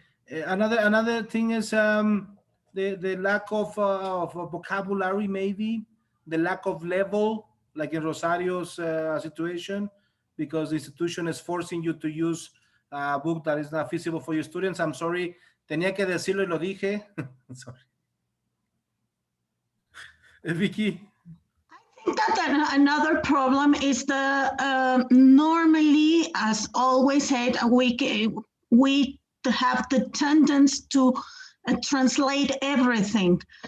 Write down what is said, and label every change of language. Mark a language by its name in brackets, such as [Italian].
[English] Another thing is the lack of vocabulary, maybe the lack of level, like in Rosario's situation, because the institution is forcing you to use a book that is not feasible for your students. I'm sorry, [Spanish] tenía que decirlo y lo dije. [English] Sorry. Vicky. I think that another problem is the normally, as always said, we have the tendency to translate everything.